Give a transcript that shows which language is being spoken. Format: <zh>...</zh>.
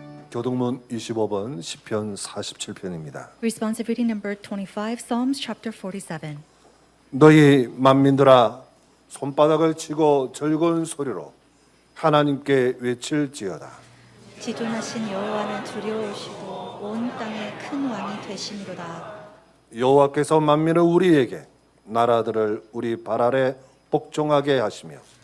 <ko>교동문 25번 시편 47편입니다.</ko> <en>Responsive reading number 25, Psalms chapter 47.</en> <ko>너희 만민들아 손바닥을 치고 즐거운 소리로 하나님께 외칠지어다. 지존하신 여호와는 두려우시고 온 땅의 큰 왕이 되심이로다. 여호와께서 만민을 우리에게 나라들을 우리 발 아래 복종하게 하시며</ko>